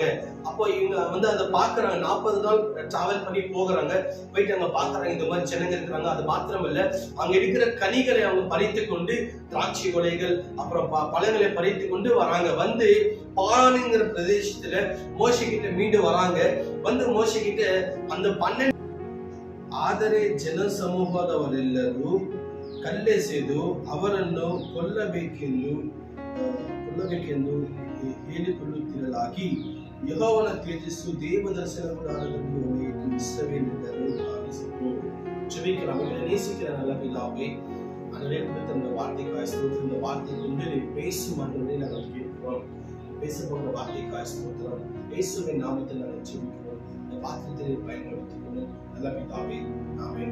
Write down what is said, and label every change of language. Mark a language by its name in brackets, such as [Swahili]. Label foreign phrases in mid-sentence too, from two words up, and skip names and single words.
[Tamil] அப்போ இவங்க அதை பாக்குறாங்க. 40 நாள் டிராவல் பண்ணி போகிறாங்க. போயிட்டு அங்க பாக்குறாங்க இந்த மாதிரி ஜனங்க இருக்கிறாங்க. அது மாத்திரம் இல்ல, அங்க இருக்கிற கனிகளை அவங்க பறித்து கொண்டு, திராட்சை கொலைகள் அப்புறம் பழங்களை பறித்து கொண்டு வராங்க. பாரானுங்கிற பிரதேசத்துல மோசே கிட்ட மீண்டும் வராங்க. மோசே கிட்ட அந்த 12 [Kannada] ಆದರೆ ಜನ ಸಮೂಹದವರೆಲ್ಲರೂ ಕಲ್ಲೆಸೆದು ಅವರನ್ನು ಕೊಲ್ಲಬೇಕೆಂದು ಹೇಳಿಕೊಳ್ಳುತ್ತಿರಲಾಗಿ ಯೆಹೋವನ ತೇಜಸ್ಸು ದೇವದರ್ಶನ ಗುಡಾರದಲ್ಲಿ ಹೊಳೆಯಿತು, ಇಸ್ರಾಯೇಲರೆಲ್ಲರೂ ಕಾಣಿಸಿತು. [Tamil] ஜெபிக்கலாம். எங்களை நேசிக்கிற நல்ல பிதாவே, ஆண்டவரே, கொடுத்த இந்த வார்த்தைக்காய் ஸ்தோத்திரம். இந்த வார்த்தை கொண்டு நீ பேசும் ஆண்டவரே நாங்கள் கேட்கிறோம். பேச போகிற வார்த்தைக்காய் ஸ்தோத்திரம். இயேசுவின் நாமத்தில் நாங்கள் ஜெபிக்கிறோம். இந்த வார்த்தையை பயன்படுத்திக்கணும் நல்ல பிதாவே, ஆமென்.